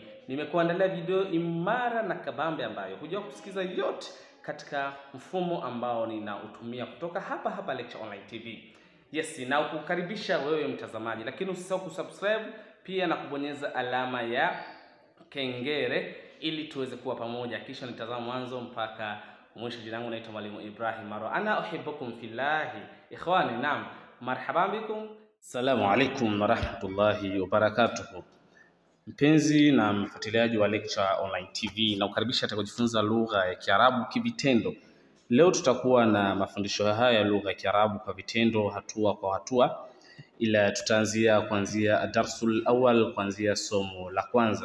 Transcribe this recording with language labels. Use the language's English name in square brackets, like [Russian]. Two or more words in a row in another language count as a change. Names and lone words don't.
[Swahili] Nimekuandalia video imara na kabambe ambayo hujua kusikiza yote katika mfumo ambao ninautumia kutoka hapa Lecture Online TV. Yes, na kukaribisha wewe mtazamaji, lakini usisahau kusubscribe pia na kubonyeza alama ya kengele ili tuweze kuwa pamoja, kisha nitazama mwanzo mpaka mwisho. Jina langu naitwa Mwalimu Ibrahim Maro. [Arabic] أنا أحبكم في الله. إخواني نعم مرحبا بكم السلام عليكم ورحمة الله وبركاته. [Swahili] Mpenzi na mfuatiliaji wa Lecture Online TV, na kukaribisha katika kujifunza lugha ya Kiarabu kivitendo. Leo tutakuwa na mafundisho haya ya lugha ya Kiarabu kwa vitendo, hatua kwa hatua, ila tutaanzia kuanzia [Arabic] الدرس الأول, [Swahili] kuanzia somo la kwanza.